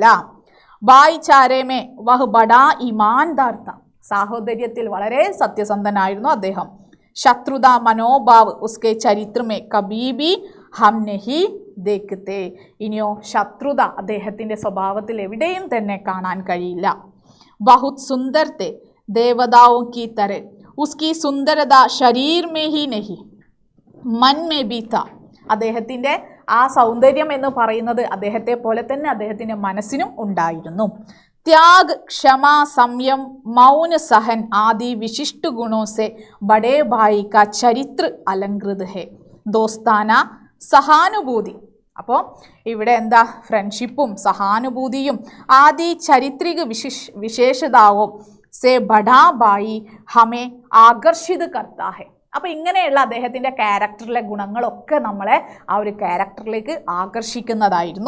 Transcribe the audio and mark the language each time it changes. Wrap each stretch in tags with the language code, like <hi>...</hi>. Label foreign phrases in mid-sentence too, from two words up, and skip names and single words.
<hi>भाईचारे में वह बड़ा ईमानदार था,</hi> <ml>സാഹോദര്യത്തിൽ വളരെ സത്യസന്ധനായിരുന്നു അദ്ദേഹം.</ml> <hi>शत्रुता मनोभाव उसके चरित्र में कभी भी हम नहीं देखते.</hi> <ml>ഇനിയോ ശത്രുത അദ്ദേഹത്തിന്റെ സ്വഭാവത്തിൽ എവിടെയും തന്നെ കാണാൻ കഴിയില്ല.</ml> <hi>बहुत सुंदर थे ദേവതാओं की तरह, उसकी सुंदरता शरीर में ही नहीं मन में भी था.</hi> <ml>അദ്ദേഹത്തിൻ്റെ ആ സൗന്ദര്യം എന്ന് പറയുന്നത് അദ്ദേഹത്തെ പോലെ തന്നെ അദ്ദേഹത്തിൻ്റെ മനസ്സിനും ഉണ്ടായിരുന്നു.</ml> <hi>त्याग, क्षमा, संयम, मौन, सहन आदि विशिष्ट गुणों से बड़े भाई का चरित्र अलंकृत है. दोस्ताना,</hi> <ml>സഹാനുഭൂതി. അപ്പോൾ ഇവിടെ എന്താ, ഫ്രണ്ട്ഷിപ്പും സഹാനുഭൂതിയും</ml> <hi>आदि चारित्रिक विशेषताओं से बड़ा भाई हमें आकर्षित करता है.</hi> <ml>അപ്പോൾ ഇങ്ങനെയുള്ള അദ്ദേഹത്തിൻ്റെ ക്യാരക്ടറിലെ ഗുണങ്ങളൊക്കെ നമ്മളെ ആ ഒരു ക്യാരക്ടറിലേക്ക് ആകർഷിക്കുന്നതായിരുന്നു.</ml>